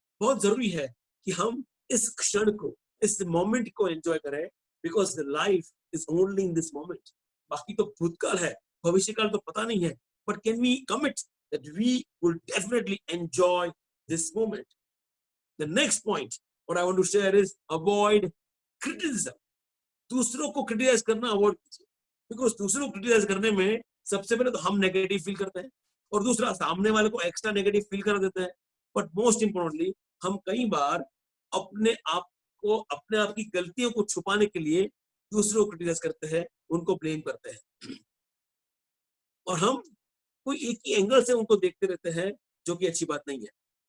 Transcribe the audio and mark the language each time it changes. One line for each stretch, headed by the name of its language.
Hindi: बहुत जरूरी है कि हम इस क्षण को, इस मोमेंट को एंजॉय करें,
English: Because the life is only in this moment.
Hindi: बाकी तो भूतकाल है, भविष्यकाल तो पता नहीं है,
English: But can we commit that we will definitely enjoy this moment. The next point what I want to share is avoid criticism.
Hindi: दूसरों को क्रिटिसाइज करना अवॉइड कीजिए, बिकॉज दूसरों को क्रिटिसाइज करने में सबसे पहले तो हम नेगेटिव फील करते हैं, और दूसरा सामने वाले को एक्स्ट्रा नेगेटिव फील कर देते हैं। बट मोस्ट इंपोर्टेंटली हम कई बार अपने आप की गलतियों को छुपाने के लिए दूसरों को क्रिटिसाइज करते हैं, उनको ब्लेम करते हैं, और हम कोई एक ही एंगल से उनको देखते रहते हैं, जो कि अच्छी बात नहीं है।